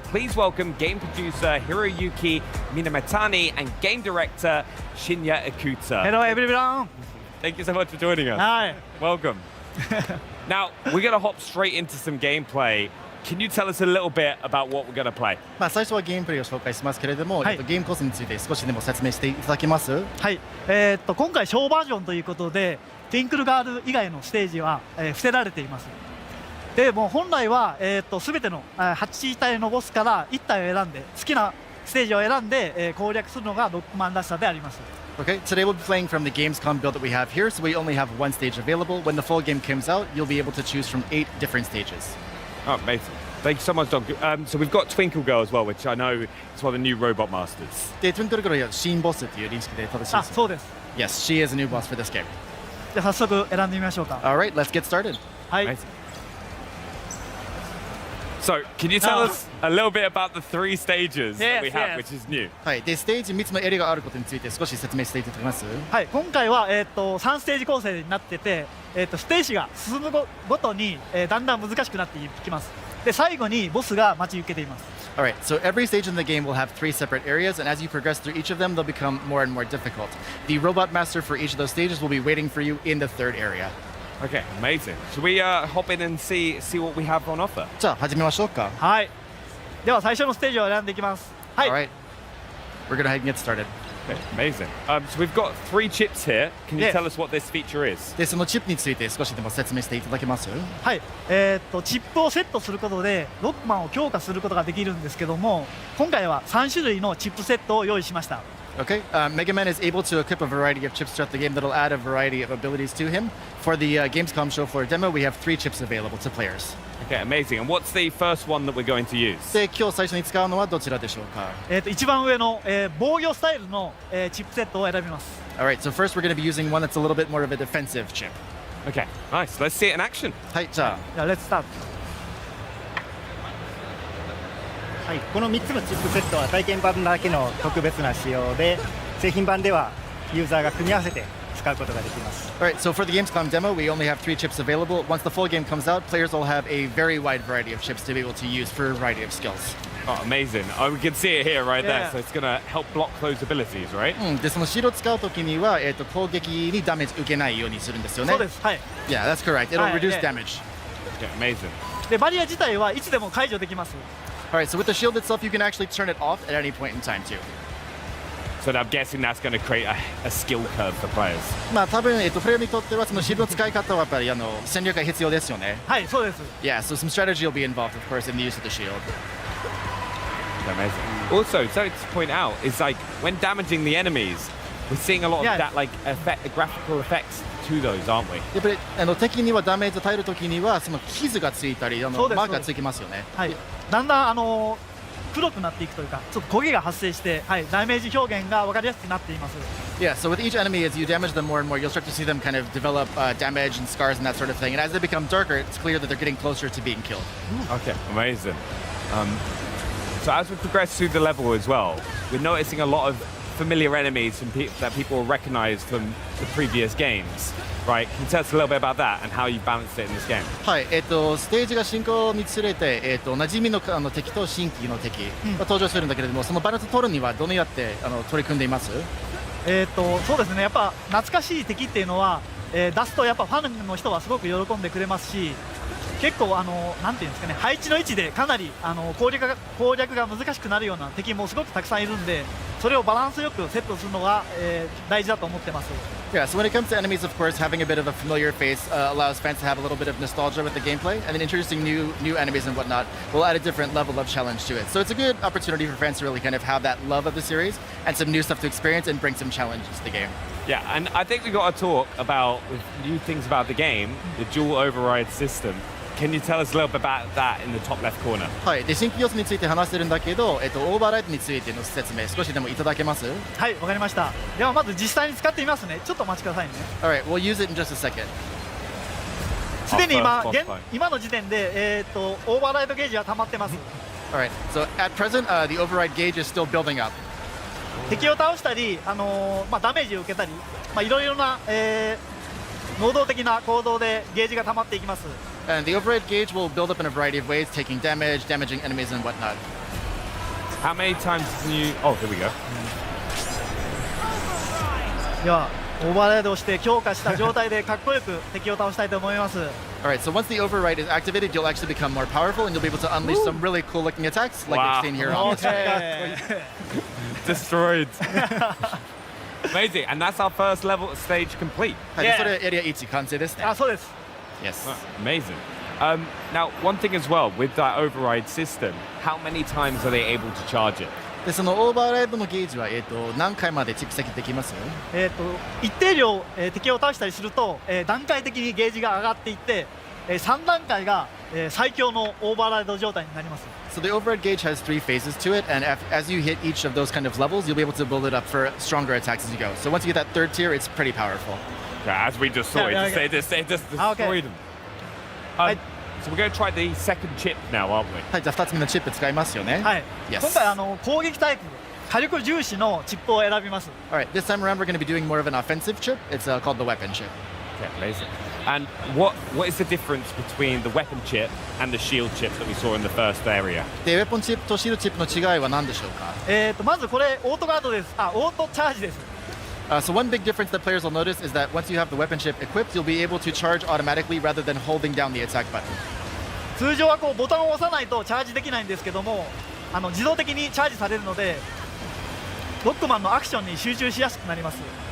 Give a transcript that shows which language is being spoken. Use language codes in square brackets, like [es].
[en] Please welcome game producer Hiroyuki Minamatani and game director Shinya Ikuta. Hello everyone. Thank you so much for joining us. Hi. Welcome. Now, we're going to hop straight into some gameplay. Can you tell us a little bit about what we're going to play? [ja] 最初はゲームプレイを紹介しますけれども、ゲームコースについて少しでも説明していただけます？はい。今回小バージョンということで、ティンクルガール以外のステージは、伏せられています。でもう本来は全ての8体のボスから1体を選んで好きなステージを選んで、攻略するのがロックマンらしさであります。 [en] Okay, today we'll be playing from the Gamescom build that we have here, so we only have one stage available. When the full game comes out, you'll be able to choose from 8 different stages. Oh, amazing. Thank you so much, Dog. So we've got Twinkle Girl as well, which I know is one of the new robot masters. [ja] で、Twinkle Girl は新ボスっていう認識で正しいです。あ、そうです。 [en] Yes, she is a new boss for this game. [ja] じゃあ早速選んでみましょうか。 [en] All right, let's get started. [ja] はい。 [en] So, can you tell us a little bit about the 3 stages that we have, which is new? [ja] はい、で、ステージ3つのエリアがあることについて少し説明していただけます？はい、今回は3ステージ構成になってて、ステージが進むごとに、だんだん難しくなっていきます。で、最後にボスが待ち受けています。 [en] Alright, so every stage in the game will have 3 separate areas, and as you progress through each of them, they'll become more and more difficult. The robot master for each of those stages will be waiting for you in the 3rd area. Okay, amazing. Should we hop in and see what we have on offer? [ja] じゃあ始めましょうか。はい。では最初のステージを選んでいきます。はい。 [en] Alright, we're gonna get started. Okay, amazing. So we've got 3 chips here. Can you tell us what this feature is? [ja] で、そのチップについて少しでも説明していただけます？はい。チップをセットすることでロックマンを強化することができるんですけども、今回は3種類のチップセットを用意しました。 [en] Okay, Mega Man is able to equip a variety of chips throughout the game that'll add a variety of abilities to him. For the Gamescom show floor demo, we have 3 chips available to players. Okay, amazing. And what's the first one that we're going to use? [ja] で、今日最初に使うのはどちらでしょうか？一番上の、防御スタイルの、チップセットを選びます。 [en] Alright, so first we're going to be using one that's a little bit more of a defensive chip. Okay, nice. Let's see it in action. [ja] はい、じゃあ。 [en] Let's start. [ja] はい、この3つのチップセットは体験版だけの特別な仕様で、製品版ではユーザーが組み合わせて使うことができます。 [en] Alright, so for the Gamescom demo, we only have 3 chips available. Once the full game comes out, players will have a very wide variety of chips to be able to use for a variety of skills. Oh, amazing. Oh, we can see it here right there, so it's going to help block those abilities, right? [ja] で、そのシールを使うときには、攻撃にダメージ受けないようにするんですよね。そうです。はい。 [en] Yeah, that's correct. It'll reduce damage. Okay, amazing. [ja] で、バリア自体はいつでも解除できます。 [en] Alright, so with the shield itself, you can actually turn it off at any point in time too. So I'm guessing that's going to create a skill curve for players. [ja] まあ多分プレイヤーにとってはそのシールの使い方はやっぱり戦略が必要ですよね。はい、そうです。 [en] Yeah, so some strategy will be involved, of course, in the use of the shield. Amazing. Also, so to point out is like when damaging the enemies, we're seeing a lot of that like graphical effects to those, aren't we? [ja] やっぱり敵にはダメージを与えるときにはその傷がついたりマークがついてますよね。はい。だんだん黒くなっていくというか、ちょっと焦げが発生して、はい、ダメージ表現が分かりやすくなっています。 [en] Yeah, so with each enemy, as you damage them more and more, you'll start to see them kind of develop damage and scars and that sort of thing. And as they become darker, it's clear that they're getting closer to being killed. Okay, amazing. So as we progress through the level as well, we're noticing a lot of familiar enemies that people will recognize from the previous games. Right, can you tell us a little bit about that and how you balanced it in this game? [ja] はい、ステージが進行につれて、馴染みの敵と新規の敵が登場するんだけれども、そのバランスを取るにはどのようにやって取り組んでいます？そうですね、やっぱ懐かしい敵っていうのは、出すとやっぱファンの人はすごく喜んでくれますし、結構なんていうんですかね、配置の位置でかなり攻略が難しくなるような敵もすごくたくさんいるんで、それをバランスよくセットするのが、大事だと思ってます。 [en] Yeah, so when it comes to enemies, of course, having a bit of a familiar face allows fans to have a little bit of nostalgia with the gameplay, and then introducing new enemies and whatnot will add a different level of challenge to it. So it's a good opportunity for fans to really kind of have that love of the series and some new stuff to experience and bring some challenges to the game. Yeah, and I think we got to talk about new things about the game, the dual override system. Can you tell us a little bit about that in the top left corner? [ja] はい、で新規要素について話してるんだけど、オーバーライドについての説明少しでもいただけます？はい、わかりました。ではまず実際に使ってみますね。ちょっとお待ちくださいね。 [en] Alright, we'll use it in just a second. [ja] すでに今の時点でオーバーライドゲージは溜まってます。 [en] Alright, so at present, the override gauge is still building up. [ja] 敵を倒したり、ダメージを受けたり、いろいろな、能動的な行動でゲージが溜まっていきます。 [en] And the override gauge will build up in a variety of ways, taking damage, damaging enemies, and whatnot. How many times can you? Oh, here we go. [ja] では、オーバーライドをして強化した状態でかっこよく敵を倒したいと思います。 [en] Alright, so once the override is activated, you'll actually become more powerful, and you'll be able to unleash some really cool-looking attacks, like we've seen here on the screen. Destroyed. Amazing, and that's our first level stage complete. [ja] はい、それエリア1完成ですね。あ、そうです。 [en] Yes. Amazing. Now, one thing as well with that override system, how many times are they able to charge it? [ja] でそのオーバーライドのゲージは、何回まで蓄積できます？一定量、敵を倒したりすると、段階的にゲージが上がっていって、3段階が、最強のオーバーライド状態になります。 [en] So the override gauge has 3 phases to it, and as you hit each of those kind of levels, you'll be able to build it up for stronger attacks as you go. So once you get that 3rd tier, it's pretty powerful. Yeah, as we just saw, it just destroyed them. So we're going to try the 2nd chip now, aren't we? [ja] はい、じゃあ2つ目のチップ使いますよね。はい。 [en] Yes. [ja] 今回攻撃タイプ、火力重視のチップを選びます。 [en] Alright, this time around we're going to be doing more of an offensive chip. It's called the weapon chip. Okay, amazing. And what is the difference between the weapon chip and the shield chip that we saw in the first area? [ja] で、ウェポンチップとシールドチップの違いは何でしょうか？まずこれオートガードです。オートチャージです。 [en] So one big difference that players will notice is that once you have the weapon chip equipped, you'll be able to charge automatically rather than holding down the attack button. [ja] 通常はこうボタンを押さないとチャージできないんですけども、自動的にチャージされるので、ロックマンのアクションに集中しやすくなります。